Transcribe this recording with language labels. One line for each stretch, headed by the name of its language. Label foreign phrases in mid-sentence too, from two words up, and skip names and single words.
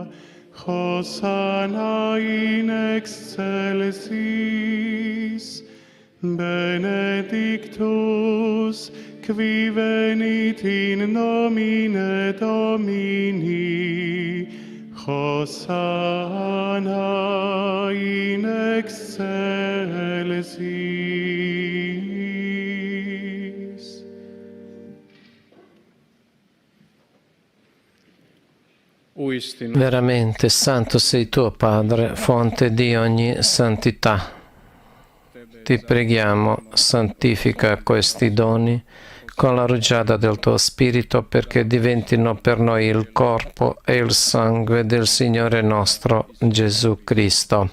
Latin: Hosanna in excelsis, benedictus qui venit in nomine Domini, Hosanna in excelsis.
Italian: Veramente santo sei tu, Padre, fonte di ogni santità. Ti preghiamo, santifica questi doni con la rugiada del tuo Spirito perché diventino per noi il corpo e il sangue del Signore nostro Gesù Cristo.